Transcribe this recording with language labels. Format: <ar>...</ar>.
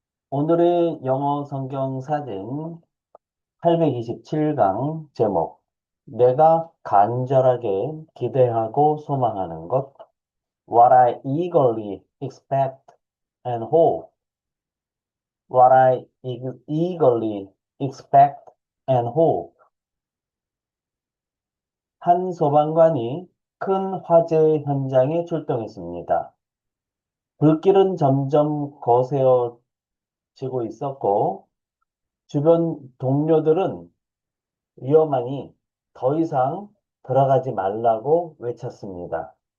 <ko>오늘의 영어 성경 사진 827강 제목. 내가 간절하게 기대하고 소망하는 것.</ko> <en>What I eagerly expect and hope. What I eagerly expect and hope.</en> <ko>한 소방관이 큰 화재 현장에 출동했습니다. 불길은 점점 거세지고 있었고 주변 동료들은 위험하니 더 이상 들어가지 말라고 외쳤습니다.</ko>